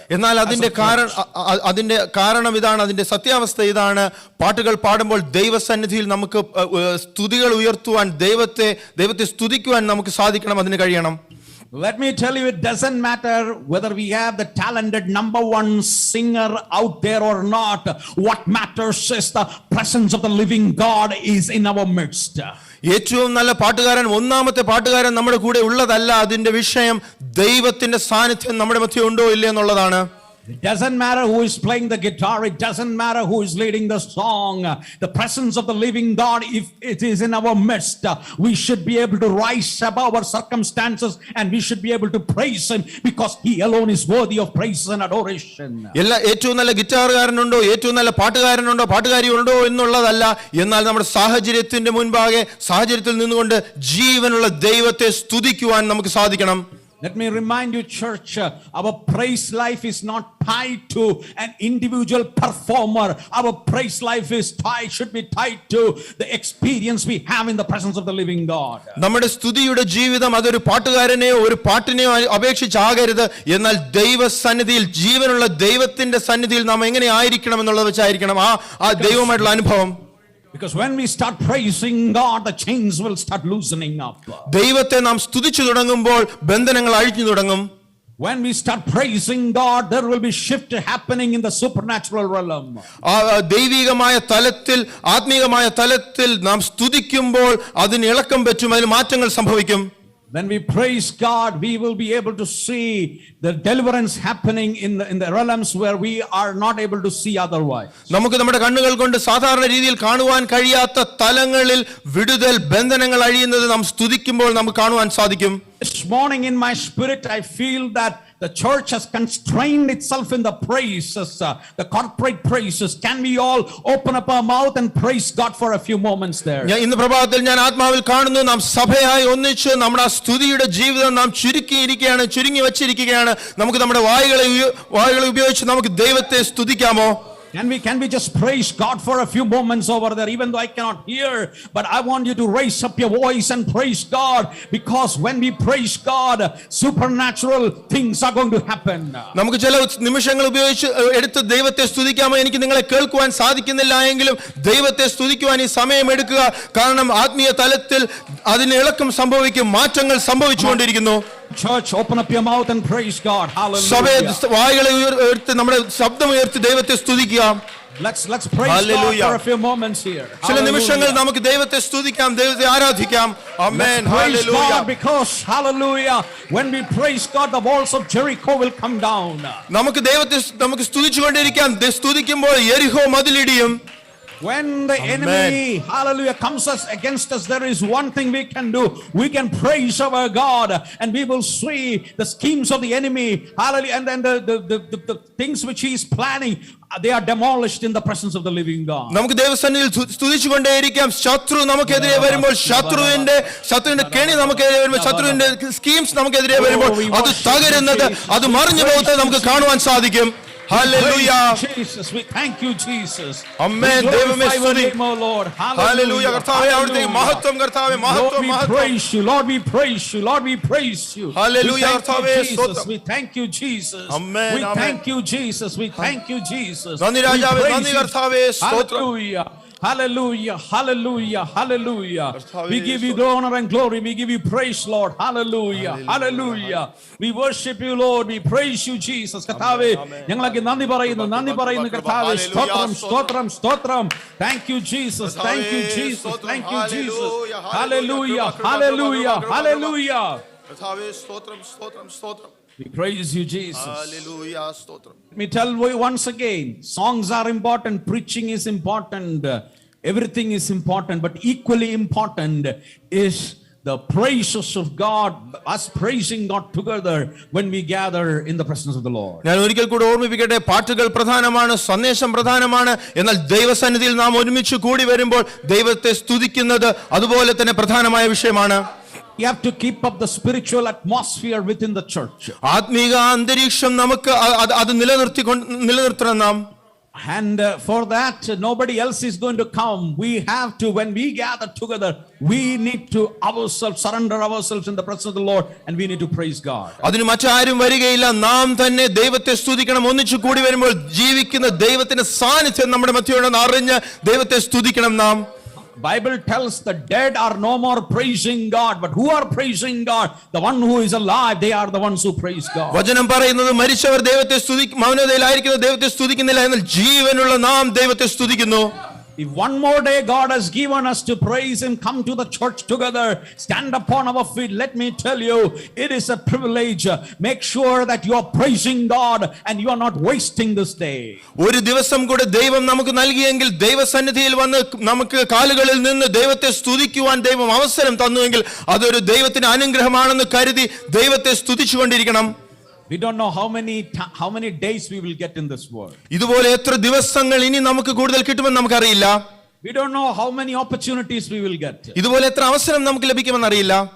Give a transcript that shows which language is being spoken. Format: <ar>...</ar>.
<ml>എന്നാൽ അതിന്റെ കാരണം ഇതാണ്, അതിന്റെ സത്യാവസ്ഥ ഇതാണ്. പാട്ടുകൾ പാടുമ്പോൾ ദൈവസന്നിധിയിൽ നമുക്ക് സ്തുതികൾ ഉയർത്തുവാൻ, ദൈവത്തെ സ്തുതിക്കുവാൻ നമുക്ക് സാധിക്കണം, അതിന് കഴിയണം.</ml> <en>Let me tell you, it doesn't matter whether we have the talented number 1 singer out there or not. What matters is the presence of the living God is in our midst.</en> <ml>ഏറ്റവും നല്ല പാട്ടുകാരൻ, ഒന്നാമത്തെ പാട്ടുകാരൻ നമ്മുടെ കൂടെ ഉള്ളതല്ല അതിന്റെ വിഷയം, ദൈവത്തിന്റെ സാന്നിധ്യം നമ്മുടെ മധ്യേ ഉണ്ടോ ഇല്ലേ എന്നുള്ളതാണ്.</ml> <en>It doesn't matter who is playing the guitar. It doesn't matter who is leading the song. The presence of the living God, if it is in our midst, we should be able to rise above our circumstances and we should be able to praise Him because He alone is worthy of praise and adoration.</en> <ml>ഏറ്റവും നല്ല ഗിറ്റാറുകാരനുണ്ടോ, ഏറ്റവും നല്ല പാട്ടുകാരനുണ്ടോ, പാട്ടുകാരിയുണ്ടോ എന്നുള്ളതല്ല. എന്നാൽ നമ്മുടെ സാഹചര്യത്തിന്റെ മുൻപാകെ, സാഹചര്യത്തിൽ നിന്നുകൊണ്ട് ജീവനുള്ള ദൈവത്തെ സ്തുതിക്കുവാൻ നമുക്ക് സാധിക്കണം.</ml> <en>Let me remind you, church, our praise life is not tied to an individual performer. Our praise life should be tied to the experience we have in the presence of the living God.</en> <ml>നമ്മുടെ സ്തുതിയുടെ ജീവിതം അതൊരു പാട്ടുകാരനെയോ ഒരു പാട്ടിനെയോ അപേക്ഷിച്ചാകരുത്. എന്നാൽ ദൈവസന്നിധിയിൽ, ജീവനുള്ള ദൈവത്തിന്റെ സന്നിധിയിൽ നാം എങ്ങനെ ആയിരിക്കണം എന്നുള്ളത് വെച്ചായിരിക്കണം ആ ദൈവമായിട്ടുള്ള അനുഭവം.</ml> <en>Because when we start praising God, the chains will start loosening up.</en> <ml>ദൈവത്തെ നാം സ്തുതിച്ചു തുടങ്ങുമ്പോൾ ബന്ധനങ്ങൾ അഴിഞ്ഞു തുടങ്ങും.</ml> <en>When we start praising God, there will be shift happening in the supernatural realm.</en> <ml>ദൈവികമായ തലത്തിൽ, ആത്മീകമായ തലത്തിൽ നാം സ്തുതിക്കുമ്പോൾ അതിന് ഇളക്കം പറ്റും, അതിന് മാറ്റങ്ങൾ സംഭവിക്കും.</ml> <en>When we praise God, we will be able to see the deliverance happening in the realms where we are not able to see otherwise.</en> <ml>നമുക്ക് നമ്മുടെ കണ്ണുകൾ കൊണ്ട് സാധാരണ രീതിയിൽ കാണുവാൻ കഴിയാത്ത തലങ്ങളിൽ വിടുതൽ, ബന്ധനങ്ങൾ അഴിയുന്നത് നാം സ്തുതിക്കുമ്പോൾ നമുക്ക് കാണുവാൻ സാധിക്കും.</ml> <en>This morning in my spirit, I feel that the church has constrained itself in the praises, the corporate praises. Can we all open up our mouth and praise God for a few moments there?</en> <ml>ഇന്ന് പ്രഭാതത്തിൽ ഞാൻ ആത്മാവിൽ കാണുന്നു, നാം സഭയായി ഒന്നിച്ച് നമ്മുടെ ആ സ്തുതിയുടെ ജീവിതം നാം ചുരുങ്ങി വച്ചിരിക്കുകയാണ്. നമുക്ക് നമ്മുടെ വായുകളെ ഉപയോഗിച്ച് നമുക്ക് ദൈവത്തെ സ്തുതിക്കാമോ?</ml> <en>Can we just praise God for a few moments over there, even though I cannot hear, but I want you to raise up your voice and praise God, because when we praise God, supernatural things are going to happen.</en> <ml>നമുക്ക് ചില നിമിഷങ്ങൾ ഉപയോഗിച്ച് എടുത്ത് ദൈവത്തെ സ്തുതിക്കാമോ? എനിക്ക് നിങ്ങളെ കേൾക്കുവാൻ സാധിക്കുന്നില്ല എങ്കിലും ദൈവത്തെ സ്തുതിക്കുവാൻ ഈ സമയം എടുക്കുക. കാരണം ആത്മീയ തലത്തിൽ അതിന് ഇളക്കം സംഭവിക്കും, മാറ്റങ്ങൾ സംഭവിച്ചുകൊണ്ടിരിക്കുന്നു.</ml> <en>Church, open up your mouth and praise God. Hallelujah.</en> <ml>സഭയെ വായുകളെ ഉയർത്തി നമ്മുടെ ശബ്ദം ഉയർത്തി ദൈവത്തെ സ്തുതിക്കുക.</ml> <en>Let's praise God for a few moments here.</en> <ml>ചില നിമിഷങ്ങൾ നമുക്ക് ദൈവത്തെ സ്തുതിക്കാം, ദൈവത്തെ ആരാധിക്കാം.</ml> <en>Amen. Hallelujah. Because hallelujah, when we praise God, the walls of Jericho will come down.</en> <ml>നമുക്ക് ദൈവത്തെ സ്തുതിച്ചുകൊണ്ടിരിക്കാം. സ്തുതിക്കുമ്പോൾ യെരിഹോ മതിലിടിയും.</ml> <en>When the enemy, hallelujah, comes against us, there is one thing we can do. We can praise our God, and we will see the schemes of the enemy, hallelujah, and then the things which he is planning, they are demolished in the presence of the living God.</en> <ml>നമുക്ക് ദൈവസന്നിധിയിൽ സ്തുതിച്ചുകൊണ്ടേയിരിക്കാം. ശത്രു നമുക്കെതിരെ വരുമ്പോൾ, ശത്രുവിന്റെ കെണി നമുക്കെതിരെ വരുമ്പോൾ, ശത്രുവിന്റെ സ്കീംസ് നമുക്കെതിരെ വരുമ്പോൾ അത് തകരുന്നത്, അത് മറിഞ്ഞു പോകുന്നത് നമുക്ക് കാണുവാൻ സാധിക്കും.</ml> <en>Hallelujah. Jesus, we thank you, Jesus. Amen. Glorify your name, O Lord. Hallelujah.</en> <ml>കർത്താവേ, അവിടുത്തെ മഹത്വം, കർത്താവേ, മഹത്വം, മഹത്വം.</ml> <en>Praise you, Lord, we praise you, Lord, we praise you.</en> <ml>Hallelujah. കർത്താവേ, സ്തോത്രം.</ml> <en>We thank you, Jesus. Amen. We thank you, Jesus. We thank you, Jesus.</en> <ml>നന്ദി രാജാവേ, നന്ദി കർത്താവേ, സ്തോത്രം.</ml> <en>Hallelujah. Hallelujah, hallelujah, hallelujah. We give you the honor and glory. We give you praise, Lord. Hallelujah, hallelujah. We worship you, Lord. We praise you, Jesus.</en> <ml>കർത്താവേ, ഞങ്ങളൊക്കെ നന്ദി പറയുന്നു കർത്താവേ.</ml> <en>സ്തോത്രം. Thank you, Jesus. Thank you, Jesus. Thank you, Jesus. Hallelujah, hallelujah.</en> <ml>കർത്താവേ, സ്തോത്രം.</ml> <en>We praise you, Jesus.</en> <ml>Hallelujah, സ്തോത്രം.</ml> <en>Let me tell you once again, songs are important, preaching is important, everything is important, but equally important is the praises of God, us praising God together when we gather in the presence of the Lord.</en> <ml>ഞാൻ ഒരിക്കൽ കൂടി ഓർമ്മിപ്പിക്കട്ടെ, പാട്ടുകൾ പ്രധാനമാണ്, സന്ദേശം പ്രധാനമാണ്, എന്നാൽ ദൈവസന്നിധിയിൽ നാം ഒരുമിച്ച് കൂടി വരുമ്പോൾ ദൈവത്തെ സ്തുതിക്കുന്നത് അതുപോലെ തന്നെ പ്രധാനമായ വിഷയമാണ്.</ml> <en>You have to keep up the spiritual atmosphere within the church.</en> <ml>ആത്മീക അന്തരീക്ഷം നമുക്ക് അത് നിലനിർത്തണം നാം.</ml> <en>And for that, nobody else is going to come. We have to, when we gather together, we need to surrender ourselves in the presence of the Lord, and we need to praise God.</en> <ml>അതിന് മറ്റാരും വരികയില്ല, നാം തന്നെ ദൈവത്തെ സ്തുതിക്കണം. ഒന്നിച്ചു കൂടി വരുമ്പോൾ ജീവിക്കുന്ന ദൈവത്തിന്റെ സാന്നിധ്യം നമ്മുടെ മധ്യമുണ്ടെന്ന് അറിഞ്ഞ് ദൈവത്തെ സ്തുതിക്കണം നാം.</ml> <en>Bible tells the dead are no more praising God, but who are praising God? The one who is alive, they are the ones who praise God.</en> <ml>വചനം പറയുന്നത് മരിച്ചവർ ദൈവത്തെ മൗനതയിലായിരിക്കുന്ന ദൈവത്തെ സ്തുതിക്കുന്നില്ല, എന്നാൽ ജീവനുള്ള നാം ദൈവത്തെ സ്തുതിക്കുന്നു.</ml> <en>If one more day God has given us to praise Him, come to the church together, stand upon our feet. Let me tell you, it is a privilege. Make sure that you are praising God and you are not wasting this day.</en> <ml>ഒരു ദിവസം കൂടെ ദൈവം നമുക്ക് നൽകിയെങ്കിൽ, ദൈവസന്നിധിയിൽ വന്ന് നമുക്ക് കാലുകളിൽ നിന്ന് ദൈവത്തെ സ്തുതിക്കുവാൻ ദൈവം അവസരം തന്നുവെങ്കിൽ അതൊരു ദൈവത്തിന്റെ അനുഗ്രഹമാണെന്ന് കരുതി ദൈവത്തെ സ്തുതിച്ചുകൊണ്ടിരിക്കണം.</ml> <en>We don't know how many days we will get in this world.</en> <ml>ഇതുപോലെ എത്ര ദിവസങ്ങൾ ഇനി നമുക്ക് കൂടുതൽ കിട്ടുമെന്ന് നമുക്കറിയില്ല.</ml> <en>We don't know how many opportunities we will get.</en> <ml>ഇതുപോലെ എത്ര അവസരം നമുക്ക് ലഭിക്കുമെന്ന് അറിയില്ല.</ml>